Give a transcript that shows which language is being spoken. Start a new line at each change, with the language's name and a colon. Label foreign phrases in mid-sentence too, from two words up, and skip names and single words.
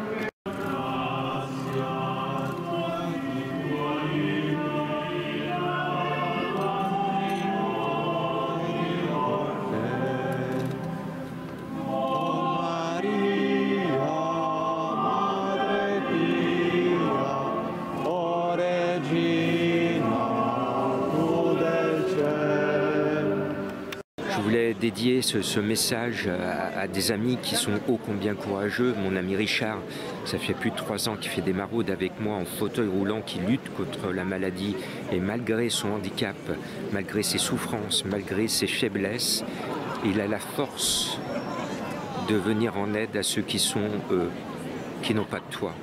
Italian: O Maria, Madre Pia, o Regina, tu del cielo.
French: Je voulais dédier ce message à des amis qui sont ô combien courageux. Mon ami Richard Ça fait plus de 3 ans qu'il fait des maraudes avec moi en fauteuil roulant, qui lutte contre la maladie. Et malgré son handicap, malgré ses souffrances, malgré ses faiblesses, il a la force de venir en aide à ceux qui n'ont pas de toit.